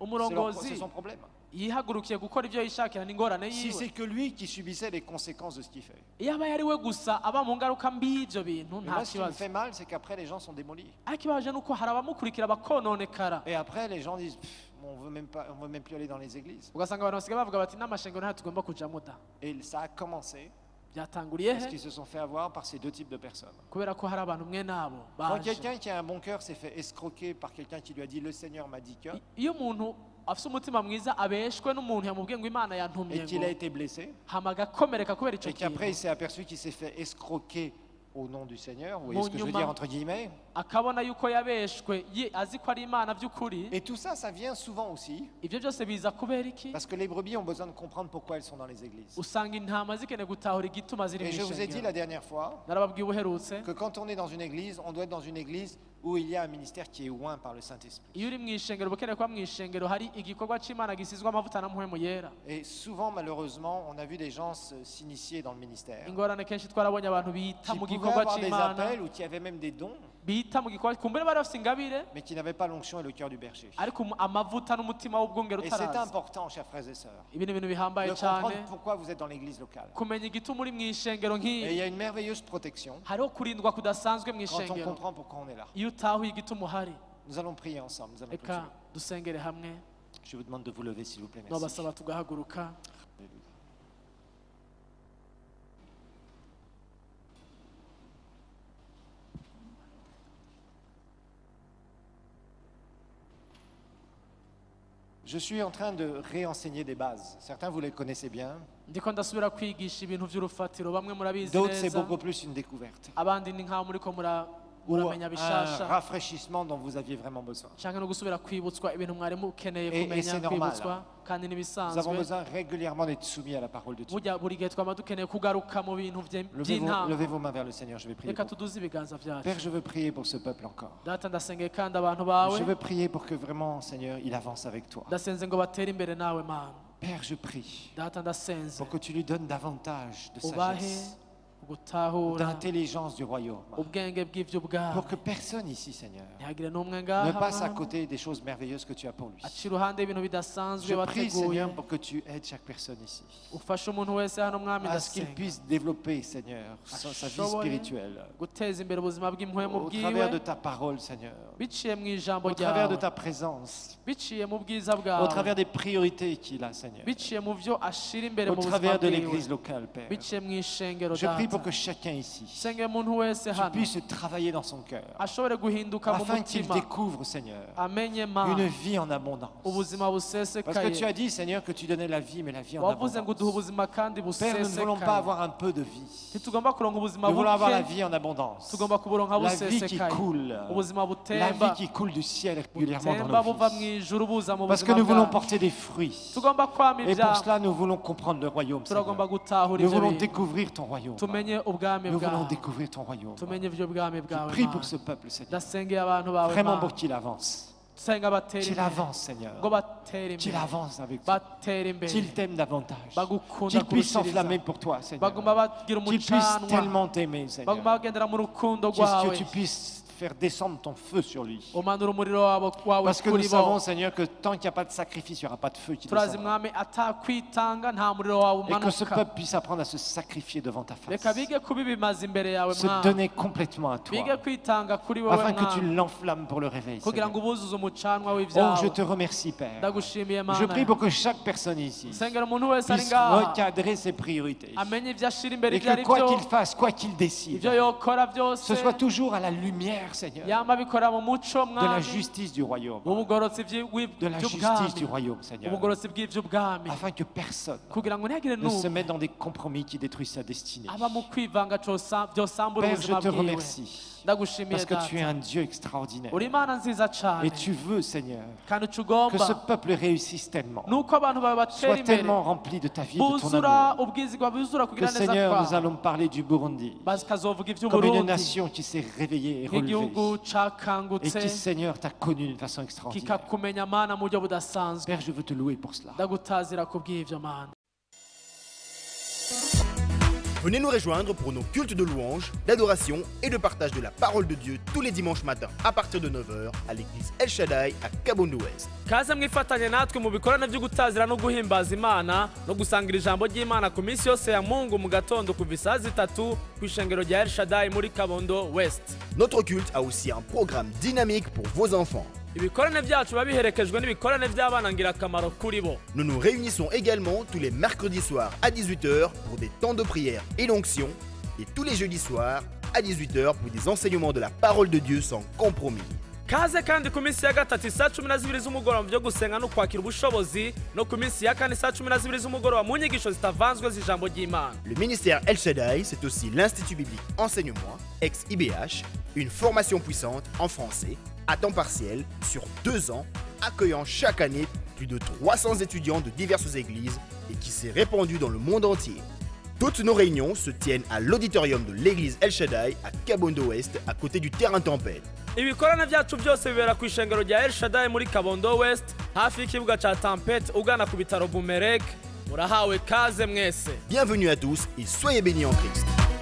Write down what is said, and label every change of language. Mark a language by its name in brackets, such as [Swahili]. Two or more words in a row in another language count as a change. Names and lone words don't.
[Rundi] umurongozi [French] son problème. [Rundi] yihagurukiye gukora ibyo yishakira n'ingorane [French] Si c'est [Rundi] yiwe. [French] que lui qui subissait les conséquences de ce qu'il fait. [Rundi] iyo aba yari we gusa aba mu ngaruka mbi y'ibyo bintu [French] Et [Rundi] nta [French] moi, ce qui me [Rundi] kibazo. [French] fait mal, c'est qu'après, les gens sont démolis. [Rundi] ariko ikibabaje ni uko hari abamukurikira bakononekara. [French] Et après, les gens disent, Pff, on veut même plus aller dans les églises. [Rundi] ugasanga abantu basigaye bavuga bati n'amashengero ntayo tugomba kujamo da. [French] Et ça a commencé [Rundi] byatanguriye [French] parce he qu'ils se sont fait avoir par ces deux types de personnes. [Rundi] kubera ko hari abantu mwe nabo [French] Quand [Rundi] baje. [French] quelqu'un qui a un bon cœur s'est fait escroquer par quelqu'un qui lui a dit le Seigneur m'a dit que, [Rundi] iyo umuntu afite umutima mwiza abeshwe n'umuntu yamubwiye ngo imana yantumye [French] et qu'il [Rundi] ngo [French] a été blessé, [Rundi] hama agakomereka kubera icyo [French] et qu'après il [Rundi] kintu [French] s'est aperçu qu'il s'est fait escroquer au nom du Seigneur, vous voyez Mon ce que je veux [Rundi] nyuma. [French] dire entre guillemets. [Rundi] akabona yuko yabeshwe azi ko ari imana by'ukuri. [French] Et tout ça, ça vient souvent aussi [Rundi] ibyo byose biza kubera iki? [French] parce que les brebis ont besoin de comprendre pourquoi elles sont dans les églises. [Rundi] usanga intama zikeneye gutahura igituma ziri [French] Et [Rundi] mu [French] je vous ai dit [Rundi] ishengero. [French] la dernière fois [Rundi] narababwiye ubuherutse [French] que quand on est dans une église, on doit être dans une église où il y a un ministère qui est oint par le Saint-Esprit. [Rundi] iyo uri mu ishengero uba ukeneye kuba mu ishengero hari igikorwa cy'imana gisizwe amavuta na mpwemu yera. [French] Et souvent, malheureusement, on a vu des gens s'initier dans le ministère. [Rundi] ingorane kenshi twarabonye abantu bita [French] Qui [Rundi] mu [French] pouvaient [Rundi] gikorwa [French] avoir des [Rundi] cy'imana [French] appels ou qui avaient même des dons, [Rundi] bita mu gikorwa kumbere bari bafite ingabire [French] mais qui n'avaient pas l'onction et le cœur du berger. [Rundi] ariko amavuta n'umutima w'ubwungere [French] Et c'est [Rundi] utaraza. [French] important, chers frères et sœurs, [Rundi] ibi ni ibintu bihambaye [French] de [Rundi] cyane [French] comprendre pourquoi vous êtes dans l'église locale. [Rundi] kumenya igituma uri mu ishengero [French] Et il y [Rundi] nk'iri. [French] a une merveilleuse protection [Rundi] hariho kurindwa kudasanzwe mu [French] quand on [Rundi] ishengero [French] comprend pourquoi on est là. [Rundi] iyo utahuye igituma uhari. [French] Nous allons prier ensemble. Nous allons [Rundi] reka [French] clôturer. [Rundi] dusengere hamwe. [French] Je vous demande de vous lever, s'il vous plaît. Merci. [Rundi] nabasaba tugahaguruka. [French] Je suis en train de réenseigner des bases. Certains, vous les connaissez bien. [Rundi] ndiko ndasubira kwigisha ibintu by'urufatiro bamwe murabizi [French] D'autres, c'est [Rundi] neza [French] beaucoup plus une découverte. [Rundi] abandi ni nk'aho muriko [French] Ou [Rundi] muramenya [French] un [Rundi] bishasha [French] rafraîchissement dont vous aviez vraiment besoin. [Rundi] cyangwa no gusubira kwibutswa ibintu mwari mukeneye [French] Et [Rundi] kumenya [French] c'est normal. [Rundi] kwibutswa kandi [French] Nous avons [Rundi] n'ibisanzwe. [French] besoin régulièrement d'être soumis à la parole de Dieu. [Rundi] burya buri gihe twaba dukeneye kugaruka mu bintu by'intango. [French] Levez vos mains vers le Seigneur, je vais prier [Rundi] reka [French] pour vous. [Rundi] tuduze ibiganza [French] Père, [Rundi] byacu. [French] je veux prier pour ce peuple encore. [Rundi] data ndasengeye kandi abantu bawe [French] Je veux prier pour que vraiment, Seigneur, il avance avec toi. [Rundi] ndasenze ngo batere imbere nawe mana. [French] Père, je prie [Rundi] data ndasenze [French] pour que tu lui donnes davantage de [Rundi] ubahe [French] sagesse, [Rundi] gutahura [French] d'intelligence du royaume. [Rundi] ubwenge bw'ibyo [French] Pour [Rundi] bwawe. [French] que personne ici, Seigneur, [Rundi] ntihagire n'umwe [French] ne [Rundi] ngaha [French] passe à [Rundi] Mana, [French] côté des choses merveilleuses que tu as pour lui. [Rundi] aca iruhande y'ibintu bidasanzwe [French] Je prie, [Rundi] wateguye. [French] Seigneur, pour que tu aides chaque personne ici. [Rundi] ufashe umuntu wese hano mwami [French] À ce qu'il [Rundi] ndasenga [French] puisse développer, Seigneur, sa vie [Rundi] Ashoboye [French] spirituelle. [Rundi] guteza imbere ubuzima bw'impwemu [French] Au travers de [Rundi] bwiwe [French] ta parole, Seigneur. [Rundi] biciye mu ijambo [French] Au travers de [Rundi] ryawe [French] ta présence. [Rundi] biciye mu bwiza [French] Au [Rundi] bwawe [French] travers des priorités qu'il a, Seigneur. [Rundi] biciye mu byo ashira imbere [French] Au [Rundi] mu buzima [French] travers de [Rundi] bwiwe [French] l'église locale, Père. [Rundi] biciye mu ishengero [French] Je prie pour [Rundi] data [French] que chacun ici [Rundi] senge umuntu wese hano [French] puisse travailler dans son cœur. [Rundi] ashobore guhinduka mu [French] Afin qu'il [Rundi] mutima [French] découvre, Seigneur, [Rundi] amenye [French] une [Rundi] mana [French] vie en abondance. [Rundi] ubuzima [French] Parce que tu [Rundi] busesekaye. [French] as dit, Seigneur, que tu donnais la vie, mais la vie en [Rundi] wavuze ngo uduha [French] abondance. [Rundi] ubuzima kandi [French] Père, nous ne voulons pas [Rundi] busesekaye. [French] avoir un peu de vie. [Rundi] ntitugomba kuronka ubuzima [French] Nous voulons avoir la [Rundi] buke [French] vie en abondance. [Rundi] tugomba kuburonka [French] La vie qui [Rundi] busesekaye [French] coule. [Rundi] ubuzima [French] La [Rundi] butemba [French] vie qui coule du ciel régulièrement [Rundi] butemba [French] dans [Rundi] buva [French] nos [Rundi] mu [French] vies. [Rundi] ijuru buza mu [French] Parce que [Rundi] buzima [French] nous voulons [Rundi] bwacu [French] porter des fruits. [Rundi] tugomba kwama [French] Et pour [Rundi] ibyaha [French] cela, nous voulons comprendre le royaume, [Rundi] turagomba [French] Seigneur. [Rundi] gutahura [French] Nous [Rundi] ibyo [French] voulons [Rundi] bintu [French] découvrir ton royaume. [Rundi] tumenye ubwami [French] Nous voulons [Rundi] bwawe [French] découvrir ton royaume. [Rundi] tumenye ibyo bwami [French] Je [Rundi] bwawe [French] prie [Rundi] Mana. [French] pour ce peuple, Seigneur. [Rundi] ndasengeye abantu bawe [French] Vraiment [Rundi] Mana. [French] pour qu'il avance. [Rundi] senga batera [French] Qu'il [Rundi] imbere [French] avance, Seigneur. [Rundi] ngo batera [French] Qu'il [Rundi] imbere [French] avance avec toi. [Rundi] batera imbere [French] Qu'il t'aime davantage. [Rundi] bagukunda [French] Qu'il puisse [Rundi] kurushiriza [French] s'enflammer pour toi, Seigneur. [Rundi] baguma bagira [French] Qu'il puisse [Rundi] umucanwa [French] tellement t'aimer, [Rundi] baguma [French] Seigneur. [Rundi] bagendera mu rukundo [French] Que [Rundi] rwawe [French] tu puisses faire descendre ton feu sur lui. [Rundi] umanura umuriro wawe [French] Parce que nous [Rundi] kuri bo. [French] savons, Seigneur, que tant qu'il n'y a pas de sacrifice, il n'y aura pas de feu qui [Rundi] turazi [French] descendra. [Rundi] mwami atakwitanga nta muriro wawe [French] Et que ce [Rundi] umanuka. [French] peuple puisse apprendre à se sacrifier devant ta [Rundi] reka [French] face. [Rundi] bige kubibimaza imbere yawe [French] Se [Rundi] mwami. [French] donner complètement à toi. [Rundi] bige kwitanga kuri wowe [French] Afin que tu [Rundi] mwami [French] l'enflammes pour le réveil. [Rundi] kugira [French] Seigneur. [Rundi] ngo ubuzuze umucanwa [French] Oh, [Rundi] w'ibyawe. [French] je te remercie, Père. [Rundi] ndagushimiye [French] Je prie [Rundi] mana. [French] pour que chaque personne ici [Rundi] sengera umuntu wese ari [French] puisse [Rundi] ngaha [French] recadrer ses priorités. [Rundi] amenye ibyo ashira imbere [French] Et [Rundi] ibyo ari [French] que quoi [Rundi] byo, [French] qu'il fasse, quoi qu'il décide, [Rundi] ibyo yokora byose [French] ce soit toujours à la lumière, Seigneur, [Rundi] yama abikora mu muco [French] de la [Rundi] mwami [French] justice du royaume. [Rundi] ubugorotsi [French] De la justice du royaume, Seigneur. [Rundi] ubugorotsi bw'iby'ubwami [French] Afin que personne [Rundi] kugira ngo ntihagire [French] ne se [Rundi] n'umwe [French] mette dans des compromis qui détruisent sa destinée. [Rundi] aba mu kwivanga byosambura [French] Père, je [Rundi] ubuzima [French] te [Rundi] bwiwe. [French] remercie [Rundi] ndagushimiye [French] parce que tu es [Rundi] data [French] un Dieu extraordinaire. [Rundi] uri imana nziza [French] Et [Rundi] cyane [French] tu veux, Seigneur, [Rundi] kandi uca [French] que ce [Rundi] ugomba [French] peuple réussisse tellement, [Rundi] nuko abantu bawe batera [French] soit [Rundi] imbere [French] tellement rempli de ta vie, de ton [Rundi] buzura [French] amour, [Rundi] ubwizigwa buzura [French] que, [Rundi] kugira neza [French] Seigneur, nous [Rundi] kwawe [French] allons parler du Burundi [Rundi] bakazovuga [French] comme une [Rundi] iby'uburundi [French] nation qui s'est réveillée et relevée [Rundi] nk'igihugu [French] et [Rundi] cakangutse [French] qui, Seigneur, t'a connu d'une façon extraordinaire. [Rundi] kikakumenya mana mu buryo budasanzwe. [French] Père, je veux te louer pour cela. [Rundi] ndagutazira kubw'ibyo mana. [French] Venez nous rejoindre pour nos cultes de louange, d'adoration et de partage de la parole de Dieu tous les dimanches matins à partir de 9h à l'église El Shaddai à Kabondo Ouest. [Rundi] kaze mwifatanye natwe mu bikorane byo gutazira no guhimbaza imana no gusangira ijambo ry'imana ku minsi yose ya mungu mu gatondo kuva isaa 3 ku ishengero rya El Shaddai muri Kabondo West. [French] Notre culte a aussi un programme dynamique pour vos enfants. [Rundi] ibikorane byacu biba biherekejwe n'ibikorane by'abana ngirakamaro kuri bo. [French] Nous nous réunissons également tous les mercredis soirs à 18h pour des temps de prière et d'onction et tous les jeudis soirs à 18h pour des enseignements de la parole de Dieu sans compromis. [Rundi] kaze kandi ku minsi ya gatatu isaa 12 z'umugoroba mu byo gusenga no kwakira ubushobozi no ku minsi ya kane saa 12 z'umugoroba mu nyigisho zitavanzwe z'ijambo ry'imana. [French] Le ministère El Shaddai, c'est aussi l'Institut biblique Enseignement, ex-IBH, une formation puissante en français, à temps partiel, sur 2 ans, accueillant chaque année plus de 300 étudiants de diverses églises et qui s'est répandue dans le monde entier. Toutes nos réunions se tiennent à l'auditorium de l'église El Shaddai à Kabondo Ouest, à côté du terrain Tempête. [Rundi] ibikorane byacu byose bibera ku ishengero rya El Shaddai muri Kabondo West hafi y'ikibuga cya Tempête ugana ku bitaro Bumerek. murahawe kaze mwese. [French] Bienvenue à tous et soyez bénis en Christ.